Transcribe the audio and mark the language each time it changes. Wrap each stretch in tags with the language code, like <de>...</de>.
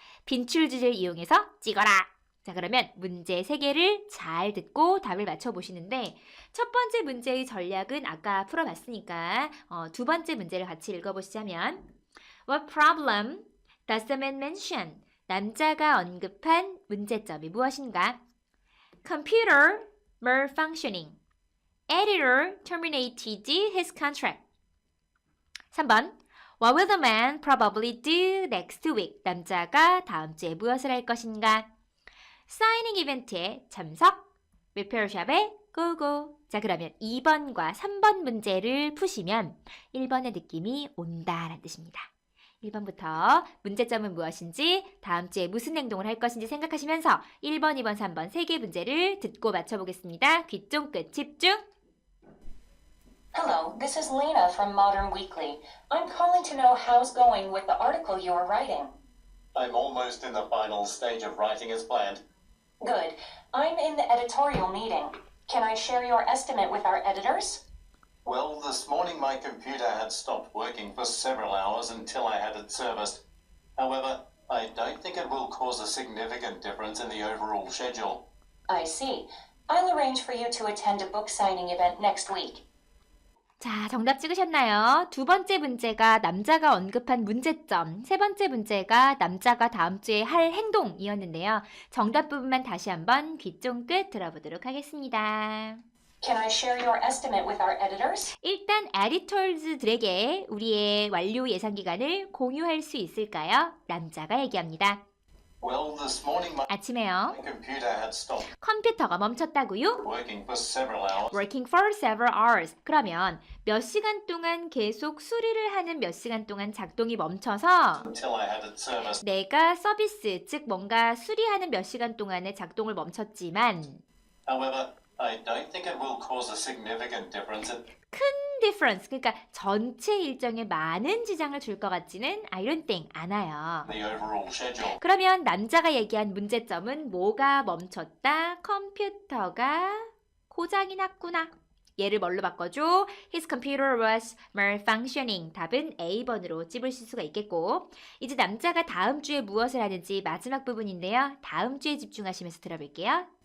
<ko>빈출 주제를 이용해서 찍어라. 자, 그러면 문제 3개를 잘 듣고 답을 맞춰보시는데 첫 번째 문제의 전략은 아까 풀어봤으니까 두 번째 문제를 같이 읽어보시자면</ko> <en>What problem does the man mention?</en> <ko>남자가 언급한 문제점이 무엇인가?</ko> <en>Computer malfunctioning. Editor terminated his contract.</en> <ko>3번</ko> <en>What will the man probably do next week?</en> <ko>남자가 다음 주에 무엇을 할 것인가? 사이닝 이벤트에 참석, 리페어샵에 고고. 자, 그러면 2번과 3번 문제를 푸시면 1번의 느낌이 온다라는 뜻입니다. 1번부터 문제점은 무엇인지, 다음 주에 무슨 행동을 할 것인지 생각하시면서 1번, 2번, 3번 3개 문제를 듣고 맞춰보겠습니다. 귀 쫑긋 집중!</ko> <en>Hello, this is Lena from Modern Weekly. I'm calling to know how's going with the article you're writing. I'm almost in the final stage of writing as planned. Good. I'm in the editorial meeting. Can I share your estimate with our editors? Well, this morning my computer had stopped working for several hours until I had it serviced. However, I don't think it will cause a significant difference in the overall schedule. I see. I'll arrange for you to attend a book signing event next week.</en> <ko>자, 정답 찍으셨나요? 두 번째 문제가 남자가 언급한 문제점, 세 번째 문제가 남자가 다음 주에 할 행동이었는데요. 정답 부분만 다시 한번 귀 쫑긋 들어보도록 하겠습니다.</ko> <en>Can I share your estimate with our editors?</en> <ko>일단 에디터즈들에게 우리의 완료 예상 기간을 공유할 수 있을까요? 남자가 얘기합니다.</ko> <en>Well, this morning my</en> <ko>아침에요.</ko> <en>computer had stopped</en> <ko>컴퓨터가 멈췄다고요?</ko> <en>working for several hours. Working for several hours.</en> <ko>그러면 몇 시간 동안 계속 수리를 하는 몇 시간 동안 작동이 멈춰서</ko> <en>Until I had it serviced.</en> <ko>내가 서비스, 즉 뭔가 수리하는 몇 시간 동안의 작동을 멈췄지만</ko> <en>However, I don't think it will cause a significant difference in</en> <ko>큰 difference, 그러니까 전체 일정에 많은 지장을 줄 것 같지는</ko> <en>I don't think</en> <ko>않아요.</ko> <en>the overall schedule.</en> <ko>그러면 남자가 얘기한 문제점은 뭐가 멈췄다? 컴퓨터가 고장이 났구나. 얘를 뭘로 바꿔줘?</ko> <en>His computer was malfunctioning.</en> <ko>답은 A번으로 찝으실 수가 있겠고, 이제 남자가 다음 주에 무엇을 하는지 마지막 부분인데요. 다음 주에 집중하시면서 들어볼게요.</ko>